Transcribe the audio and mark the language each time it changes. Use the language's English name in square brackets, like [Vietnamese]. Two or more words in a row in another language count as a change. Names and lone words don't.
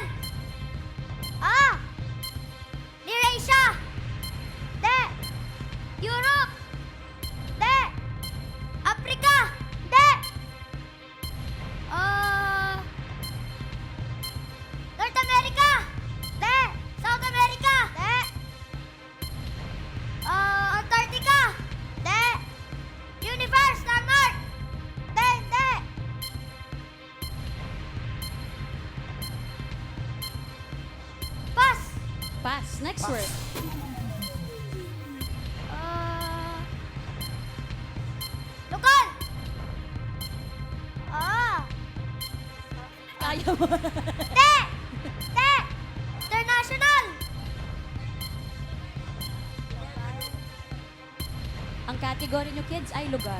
[English] Ah. Near Asia. De. Europe. De. Africa. De. North America. De. South America. De. Antarctica. De. Universe. Landmark. De. De. Pass. Pass. Next Pass. word. [Filipino] Lokal. Ah. Kaya mo. Te. Te. International. Ang category nyo, kids, ay lugar.